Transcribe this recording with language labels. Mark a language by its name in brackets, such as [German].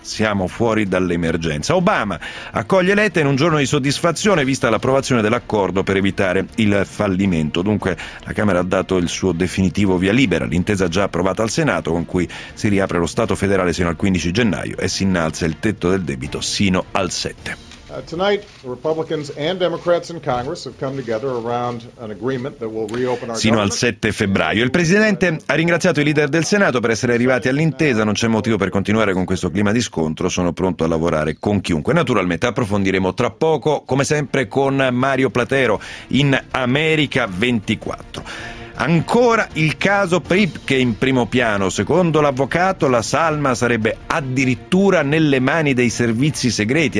[Italian] Siamo fuori dall'emergenza. Obama accoglie Letta in un giorno di soddisfazione vista l'approvazione dell'accordo per evitare il fallimento. Dunque la Camera ha dato il suo definitivo via libera all'intesa già approvata al Senato, con cui si riapre lo Stato federale sino al 15 gennaio e si innalza il tetto del debito sino al 7. [English] Tonight, Republicans and Democrats in Congress have come together around an agreement that will reopen our. [Italian] Sino al 7 febbraio. Il presidente ha ringraziato i leader del Senato per essere arrivati all'intesa. Non c'è motivo per continuare con questo clima di scontro. Sono pronto a lavorare con chiunque. Naturalmente approfondiremo tra poco, come sempre, con Mario Platero in America 24. Ancora il caso Pripke in primo piano. Secondo l'avvocato, la salma sarebbe addirittura nelle mani dei servizi segreti.